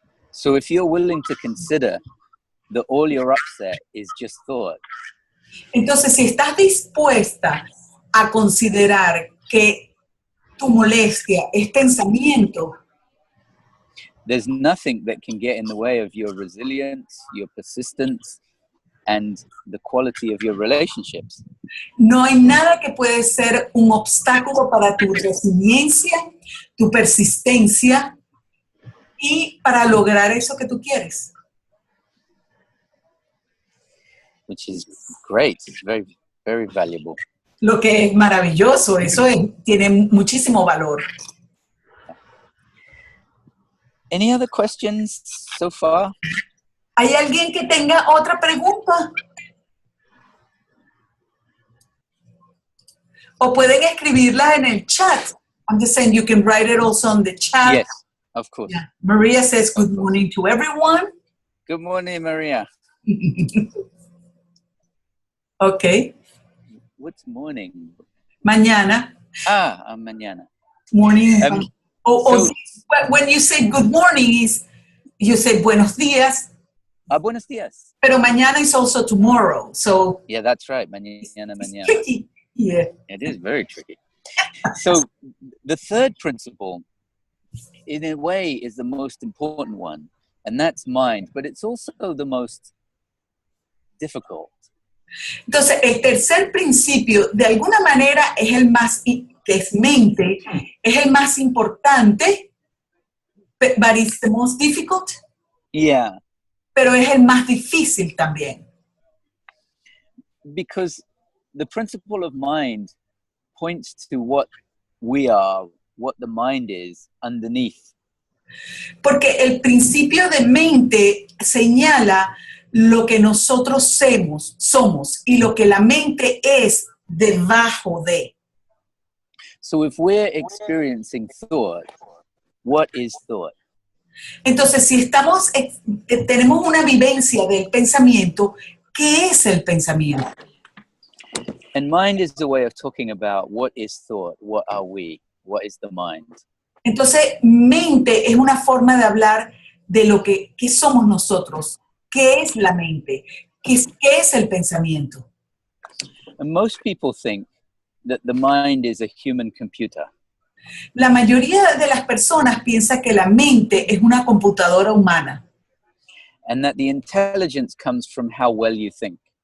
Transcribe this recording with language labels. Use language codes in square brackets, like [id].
[en] So if you're willing to consider that all your upset is just thought. [es] Entonces, si estás dispuesta a considerar que tu molestia es pensamiento, [en] there's nothing that can get in the way of your resilience, your persistence, and the quality of your relationships. [es] No hay nada que puede ser un obstáculo para tu resiliencia, tu persistencia y para lograr eso que tú quieres. [en] Which is great. It's very, very valuable. [es] Lo que es maravilloso, tiene muchísimo valor. [en] Any other questions so far? [es] ¿Hay alguien que tenga otra pregunta? O pueden escribirla en el chat. [en] I'm just saying you can write it also on the chat. Yes, of course. Yeah. Maria says good morning to everyone. Good morning, Maria. Okay. What's morning? [es] Mañana. Mañana. [en] Morning. So, when you say good morning, you say [es] buenos días. Buenos días. [en] Pero mañana is also tomorrow. So yeah, that's right. Mañana. It's tricky. Yeah. It is very tricky. So the third principle, in a way, is the most important one, and that's mind, but it's also the most difficult. [es] Entonces, el tercer principio, de alguna manera, es el más, que es mente, es el más importante, [en] but it's the most difficult. Yeah. [es] Pero es el más difícil también. [en] Because the principle of mind points to what we are, what the mind is underneath. [es] Porque el principio de mente señala lo que nosotros somos y lo que la mente es debajo de. [en] So if we're experiencing thought, what is thought? [es] Entonces, si tenemos una vivencia del pensamiento, ¿qué es el pensamiento? [en] And mind is the way of talking about what is thought, what are we, what is the mind. [es] Entonces, mente es una forma de hablar de lo que qué somos nosotros, qué es la mente, qué es el pensamiento. [en] And most people think that the mind is a human computer. [es] La mayoría de las personas piensa que la mente es una computadora humana [en] And that the intelligence comes from how well you think.